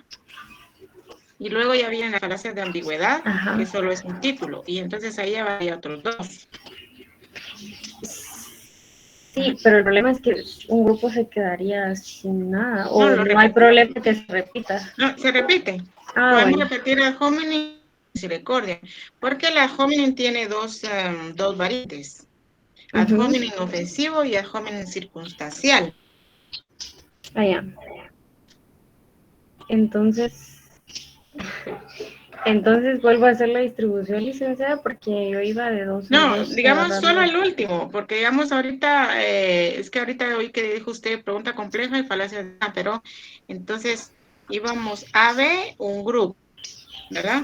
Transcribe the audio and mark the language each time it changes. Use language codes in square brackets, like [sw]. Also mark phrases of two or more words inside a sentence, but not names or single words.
[es] Y luego ya vienen las falacias de ambigüedad, Ajá. que solo es un título. Y entonces ahí ya hay otros dos. Sí, pero el problema es que un grupo se quedaría sin nada, o No, no, lo hay repito. problema que se repita. No, se repite. Ah, Podemos bueno. repetir [la] ad hominem [es] y misericordia, porque el [la] ad hominem [es] tiene dos variantes. Ad Ujú. hominem ofensivo y [la] ad hominem [es] circunstancial. Ah, ya. Entonces vuelvo a hacer la distribución, licenciada, porque yo iba de 2 en No, 2 digamos solo agarrando. el último, porque digamos ahorita, es que ahorita hoy que dijo usted pregunta compleja y falacia, pero entonces íbamos a B, un grupo, ¿verdad?